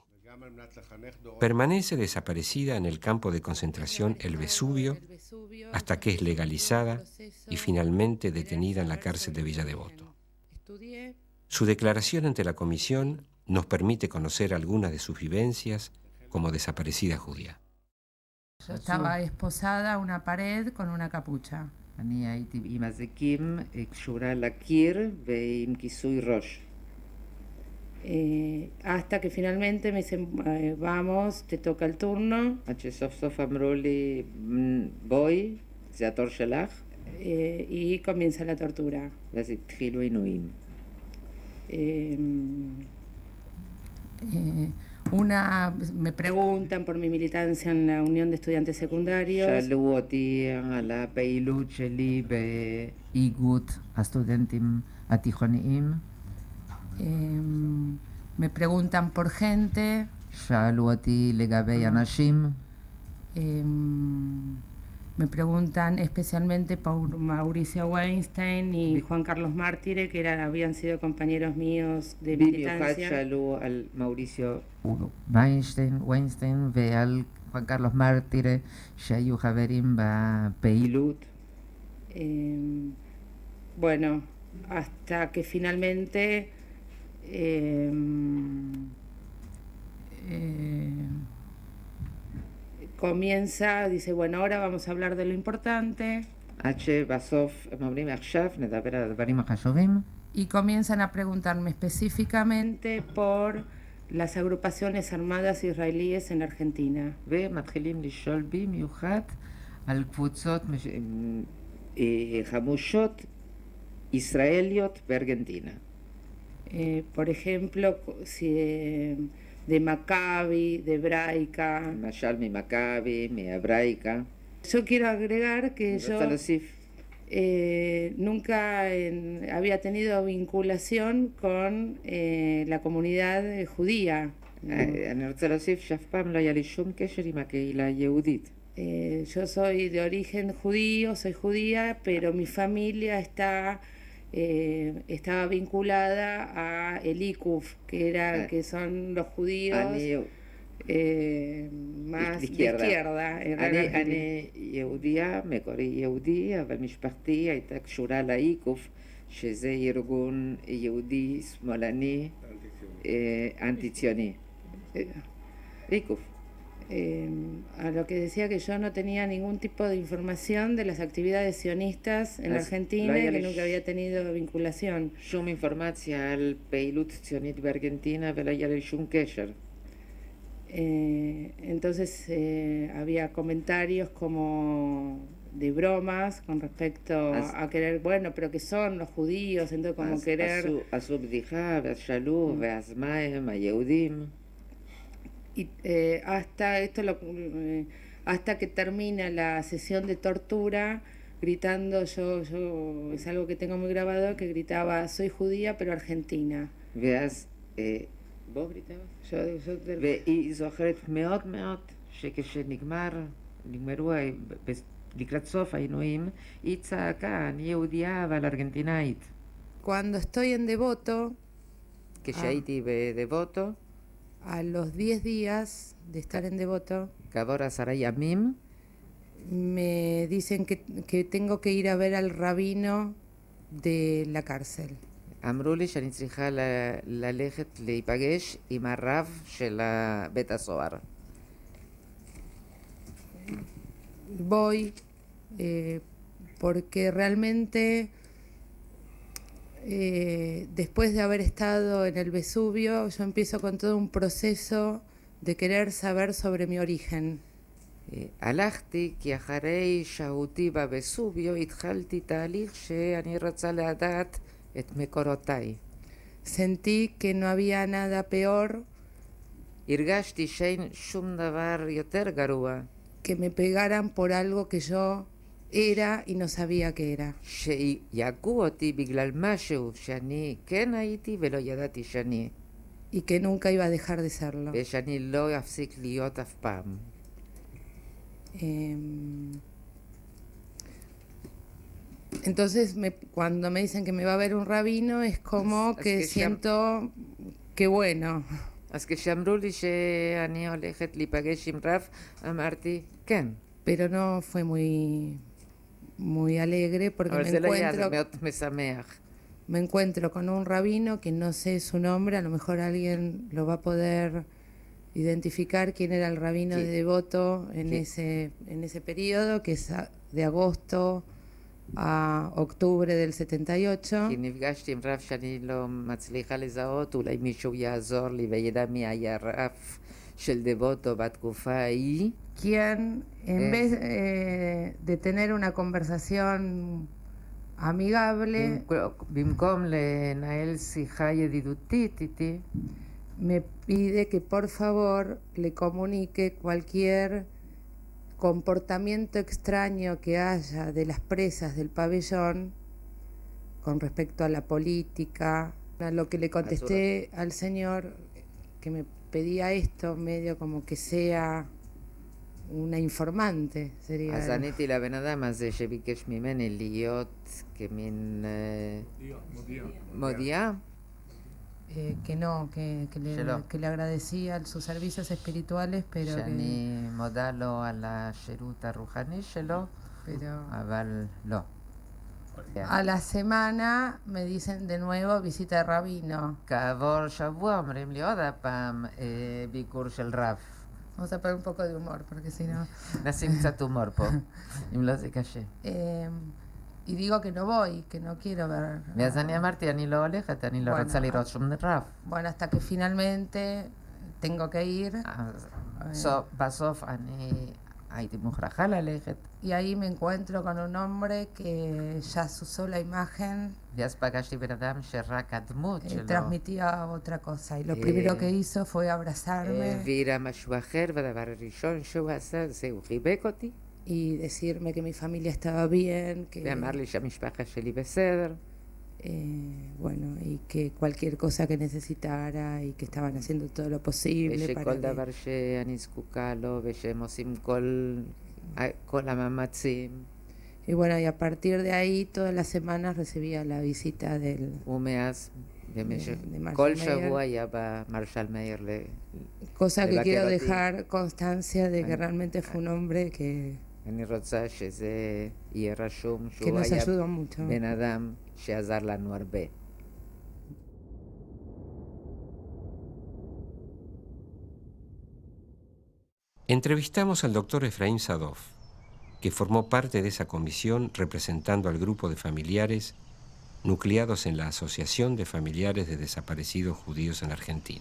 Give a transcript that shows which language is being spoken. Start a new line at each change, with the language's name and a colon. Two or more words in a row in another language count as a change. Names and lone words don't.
Spanish: Permanece desaparecida en el campo de concentración El Vesubio hasta que es legalizada y finalmente detenida en la cárcel de Villa Devoto. Su declaración ante la comisión nos permite conocer algunas de sus vivencias como desaparecida judía. Yo estaba esposada a una pared con una capucha.
Hebrew: אני הייתי עם אזיקים קשורה לקיר ועם כיסוי ראש.
Spanish: Hasta que finalmente me dicen, vamos, te toca el turno.
Hebrew: עד שסוף סוף אמרו לי, בואי, זה התור שלך.
Spanish: Y comienza la tortura.
Hebrew: ואז התחילו עינויים.
Spanish: Me preguntan por mi militancia en la Unión de Estudiantes Secundarios.
Hebrew: שאלו אותי על הפעילות שלי באיגוד הסטודנטים התיכוניים.
Spanish: Me preguntan por gente.
Hebrew: שאלו אותי לגבי אנשים.
Spanish: Me preguntan especialmente por Mauricio Weinstein y Juan Carlos Mártire, que habían sido compañeros míos de militancia.
Hebrew: שאלו על מאוריסיו ויינסטיין ועל Juan Carlos Mártire, שהיו חברים בפעילות.
Spanish: Bueno, hasta que finalmente comienza, dice, bueno, ahora vamos a hablar de lo importante.
Hebrew: עד שבסוף הם אומרים, עכשיו נדבר על הדברים החשובים.
Spanish: Y comienzan a preguntarme específicamente por las agrupaciones armadas israelíes en Argentina.
Hebrew: ומתחילים לשאול במיוחד על קבוצות חמושות ישראליות בארגנטינה.
Spanish: Por ejemplo, de Maccabi, de Hebraica.
Hebrew: למשל ממכבי, מהברייca.
Spanish: Yo quiero agregar que yo nunca había tenido vinculación con la comunidad judía.
Hebrew: אני רוצה להוסיף שאף פעם לא היה לי שום קשר עם הקהילה היהודית.
Spanish: Yo soy de origen judío, soy judía, pero mi familia estaba vinculada a el ICUF, que son los judíos más de izquierda.
Hebrew: אני יהודיה, מקורי יהודי, אבל משפחתי הייתה קשורה לאיקוף, שזה ארגון יהודי שמאלני אנטי-ציוני. איקוף.
Spanish: A lo que decía que yo no tenía ningún tipo de información de las actividades sionistas en Argentina y que nunca había tenido vinculación.
Hebrew: שום אינפורמציה על פעילות ציונית בארגנטינה ולא היה לי שום קשר.
Spanish: Entonces había comentarios como de bromas con respecto a querer, bueno, pero que son los judíos, entonces como querer...
Hebrew: עשו בדיחה ואז שאלו, ואז מה הם היהודים?
Spanish: Y hasta que termina la sesión de tortura, gritando, yo es algo que tengo muy grabado, que gritaba, soy judía pero argentina.
Hebrew: ואז, בוא גריטה? והיא זוכרת מאוד מאוד שכשנגמרו לקראת סוף העינויים, היא צעקה, אני יהודייה אבל ארגנטינאית.
Spanish: Cuando estoy en Devoto,
Hebrew: כשהייתי בדבוטו,
Spanish: a los 10 días de estar en Devoto,
Hebrew: כעבור 10 ימים,
Spanish: me dicen que tengo que ir a ver al rabino de la cárcel.
Hebrew: אמרו לי שאני צריכה ללכת להיפגש עם הרב של בית הסוהר.
Spanish: Voy porque realmente después de haber estado en el Vesubio, yo empiezo con todo un proceso de querer saber sobre mi origen.
Hebrew: הלכתי כי אחרי שהותי בווסוביו התחלתי תהליך שאני רוצה לדעת את מקורותיי.
Spanish: Sentí que no había nada peor
Hebrew: הרגשתי שאין שום דבר יותר גרוע
Spanish: que me pegaran por algo que yo era y no sabía que era.
Hebrew: שיגעו אותי בגלל משהו שאני כן הייתי ולא ידעתי שאני.
Spanish: Y que nunca iba a dejar de serlo.
Hebrew: ושאני לא אפסיק להיות אף פעם.
Spanish: Entonces cuando me dicen que me va a ver un rabino es como que siento que bueno.
Hebrew: אז כשאמרו לי שאני הולכת להיפגש עם רב, אמרתי כן.
Spanish: Pero no fue muy alegre porque me encuentro con un rabino que no sé su nombre, a lo mejor alguien lo va a poder identificar quién era el rabino de Devoto en ese periodo, que es de agosto a octubre del 78.
Hebrew: כי נפגשתי עם רב שאני לא מצליחה לזהות, אולי מישהו יעזור לי וידע מי היה רב של דבוטו בתקופה ההיא.
Spanish: Quien en vez de tener una conversación amigable,
Hebrew: במקום לנהל שיחה ידידותית איתי,
Spanish: me pide que por favor le comunique cualquier comportamiento extraño que haya de las presas del pabellón con respecto a la política. A lo que le contesté al señor, que me pedía esto medio como que sea una informante, sería.
Hebrew: אז עניתי לבן אדם הזה שביקש ממני להיות כמין מודיעה.
Spanish: Que no, que le agradecía sus servicios espirituales, pero
Hebrew: שאני מודה לו על השירות הרוחני שלו, אבל לא.
Spanish: A la semana me dicen de nuevo visita de rabino.
Hebrew: כעבור שבוע אומרים לי עוד הפעם ביקור של רב.
Spanish: Vamos a poner un poco de humor, porque si no...
Hebrew: נשים קצת הומור פה, אם לא זה קשה.
Spanish: Y digo que no voy, que no quiero ver.
Hebrew: ואז אני אמרתי, אני לא הולכת, אני לא רוצה לראות שום רב.
Spanish: Bueno, hasta que finalmente tengo que ir.
Hebrew: בסוף אני הייתי מוכרחה ללכת.
Spanish: Y ahí me encuentro con un hombre que ya su sola imagen
Hebrew: ואז פגשתי בן אדם שרק הדמות שלו
Spanish: transmitía otra cosa. Y lo primero que hizo fue abrazarme.
Hebrew: העבירה משהו אחר, והדבר הראשון שהוא עשה זה הוא חיבק אותי.
Spanish: Y decirme que mi familia estaba bien, que
Hebrew: ואמר לי שהמשפחה שלי בסדר.
Spanish: Bueno, y que cualquier cosa que necesitara y que estaban haciendo todo lo posible para
Hebrew: ושכל דבר שאני זקוקה לו ושהם עושים כל המאמצים.
Spanish: Y bueno, y a partir de ahí todas las semanas recibía la visita del
Hebrew: ומאז כל שבוע היה בא מרשל מאיר
Spanish: cosa que quiero dejar constancia de que realmente fue un hombre que
Hebrew: אני רוצה שזה יהיה רשום
Spanish: que
Hebrew: שהוא
Spanish: nos
Hebrew: היה
Spanish: ayudó mucho.
Hebrew: בן אדם שעזר לנו הרבה.
Spanish: Entrevistamos al doctor Efraín Sadov, que formó parte de esa comisión representando al grupo de familiares nucleados en la Asociación de Familiares de Desaparecidos Judíos en Argentina.